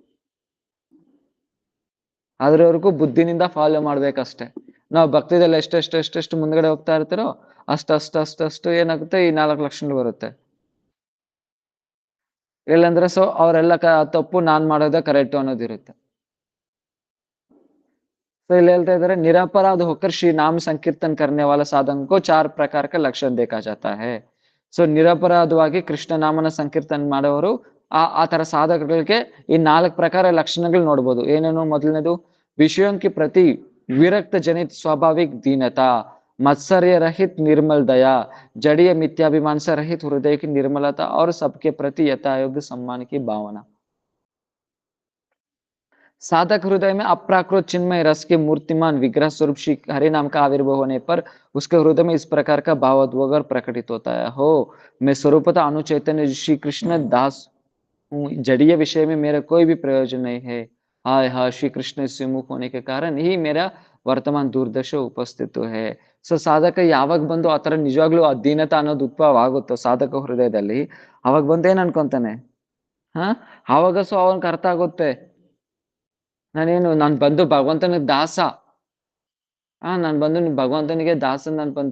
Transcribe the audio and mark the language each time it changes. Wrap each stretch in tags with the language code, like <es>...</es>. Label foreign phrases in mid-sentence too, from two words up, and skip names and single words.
<kn>ಅದ್ರವರೆಗೂ ಬುದ್ಧಿನಿಂದ ಫಾಲೋ ಮಾಡ್ಬೇಕಷ್ಟೆ. ನಾವು ಭಕ್ತಿದಲ್ಲಿ ಎಷ್ಟೆಷ್ಟು ಮುಂದ್ಗಡೆ ಹೋಗ್ತಾ ಇರ್ತಾರೋ ಅಷ್ಟು ಏನಾಗುತ್ತೆ? ಈ 4 ಲಕ್ಷಣ ಬರುತ್ತೆ. ಇಲ್ಲಂದ್ರೆ ಸೊ ಅವರೆಲ್ಲ ತಪ್ಪು, ನಾನ್ ಮಾಡೋದೇ ಕರೆಕ್ಟ್ ಅನ್ನೋದಿರುತ್ತೆ. तो ಇಲ್ಲಿ ಹೇಳ್ತಾ ಇದ್ದಾರೆ,</kn> <hi>निरपराध होकर श्री नाम संकीर्तन करने वाला साधक को 4 प्रकार का लक्षण देखा जाता है.</hi> <kn>ಸೊ ನಿರಪರಾಧವಾಗಿ ಕೃಷ್ಣ ನಾಮನ ಸಂಕೀರ್ತನ ಮಾಡೋರು ಆ ತರ ಸಾಧಕಗಳಿಗೆ ಈ 4 ಪ್ರಕಾರ ಲಕ್ಷಣಗಳು ನೋಡ್ಬೋದು. ಏನೇನು?</kn> <hi>ಮೊದಲನೇದು ವಿಷಯೋं के प्रति विरक्त जनित स्वाभाविक दीनता, मत्सर्य रहित निर्मल दया, जड़ीय मिथ्याभिमान से रहित हृदय की निर्मलता और सबके प्रति यथायोग्य सम्मान की भावना. साधक हृदय में अप्राकृत चिन्मय रस के मूर्तिमान विग्रह स्वरूप श्री हरि नाम का आविर्भाव होने पर उसके हृदय में इस प्रकार का भावोद्वेग प्रकटित होता है. हो मैं स्वरूपतः अनुचैतन्य श्री कृष्ण दास हूँ, जड़ीय विषय में मेरा कोई भी प्रयोजन नहीं है. हाय हा श्री कृष्ण से मुख होने के कारण ही मेरा वर्तमान दुर्दशा उपस्थित है.</hi> <kn>ಸೊ ಸಾಧಕ ಯಾವಾಗ ಬಂದು ಆತರ ನಿಜವಾಗ್ಲೂ ಅಧೀನತ ಅನ್ನೋದು ಉದ್ಭವ ಆಗುತ್ತೋ ಸಾಧಕ ಹೃದಯದಲ್ಲಿ, ಅವಾಗ ಬಂದು ಏನ್ ಅನ್ಕೊಂತಾನೆ? ಆವಾಗ ಸೊ ಅವನ್ಗೆ ಅರ್ಥ ಆಗುತ್ತೆ, ನಾನ್ ಬಂದು ಭಗವಂತನಿಗೆ ದಾಸ. ನಾನ್ ಬಂದು ಭಗವಂತನಿಗೆ ದಾಸ ನಾನ್ ಬಂದು.</kn>